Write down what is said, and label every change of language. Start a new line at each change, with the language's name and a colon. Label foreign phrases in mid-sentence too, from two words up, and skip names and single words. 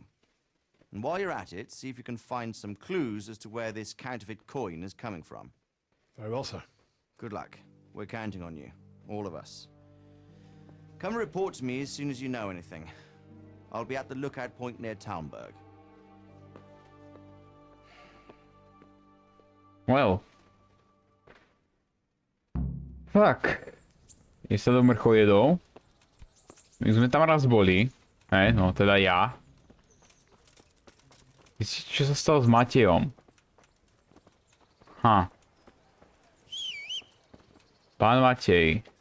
English: And while you're at it, see if you can find some clues as to where this counterfeit coin is coming from. Very well, sir. Good luck. We're counting on you. All of us. Come report to me as soon as you know anything. I'll be at the lookout point near Talmberg. Well.
Slovak: Tak. Je sa do Mrchojedov. My sme tam raz boli. No teda ja. Čo sa stalo s Matejom? Pán Matej.